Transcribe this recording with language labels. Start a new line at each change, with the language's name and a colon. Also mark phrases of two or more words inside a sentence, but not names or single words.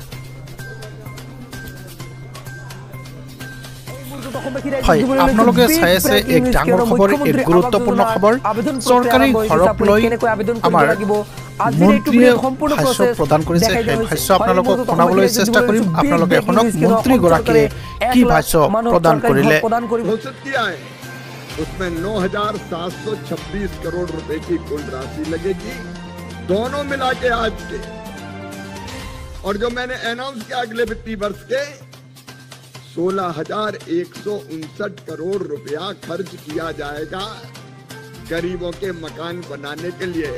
Assamese: হয়, আপোনালোকে চাই আছে এক ডাঙৰ খবৰ, এক গুৰুত্বপূৰ্ণ খবৰ। চৰকাৰী ঘৰক লৈ আমাৰ মন্ত্ৰীয়ে ভাষ্য প্ৰদান কৰিছে। সেই ভাষ্য আপোনালোকক শুনাবলৈ চেষ্টা কৰিম। আপোনালোকে শুনক মন্ত্ৰীগৰাকীয়ে কি ভাষ্য প্ৰদান কৰিলে।
Hindi: उसमें 9,726 करोड़ रुपए की कुल राशि लगेगी, दोनों मिला के आज के। और जो मैंने अनाउंस किया अगले वित्तीय वर्ष के 16,159 करोड़ रुपया खर्च किया जाएगा गरीबों के मकान बनाने के लिए।